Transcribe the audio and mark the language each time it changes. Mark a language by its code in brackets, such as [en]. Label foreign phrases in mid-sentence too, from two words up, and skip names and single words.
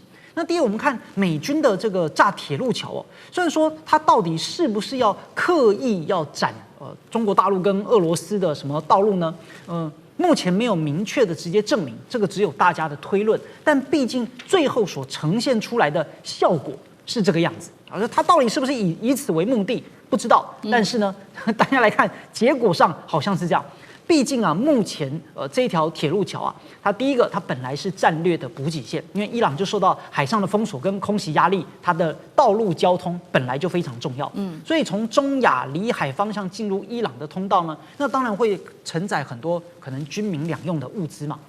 [zh] 那第二，我們看美軍的這個炸鐵路橋雖然說它到底是不是要刻意要斬中國大陸跟俄羅斯的什麼道路呢？目前沒有明確的直接證明，這個只有大家的推論。但畢竟最後所呈現出來的效果是這個樣子啊，它到底是不是以此為目的不知道。但是呢，大家來看結果上好像是這樣。畢竟啊，目前這一條鐵路橋啊，它第一個它本來是戰略的補給線，因為伊朗就受到海上的封鎖跟空襲壓力，它的道路交通本來就非常重要。所以從中亞里海方向進入伊朗的通道呢，那當然會承載很多可能軍民兩用的物資嘛。